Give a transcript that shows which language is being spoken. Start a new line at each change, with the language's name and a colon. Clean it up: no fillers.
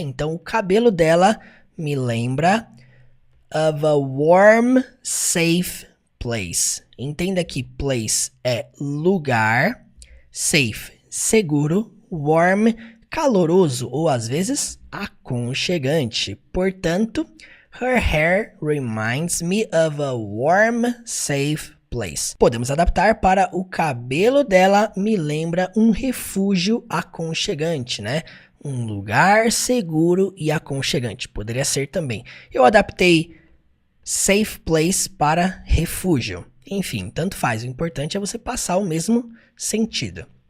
Portuguese: Então, o cabelo dela me lembra
English: of a warm, safe place.
Portuguese: Entenda que place é lugar, safe, seguro, warm, caloroso ou às vezes aconchegante.
English: Portanto, her hair reminds me of a warm, safe place.
Portuguese: Podemos adaptar para o cabelo dela me lembra um refúgio aconchegante, né? Um lugar seguro e aconchegante. Poderia ser também. Eu adaptei safe place para refúgio. Enfim, tanto faz. O importante é você passar o mesmo sentido.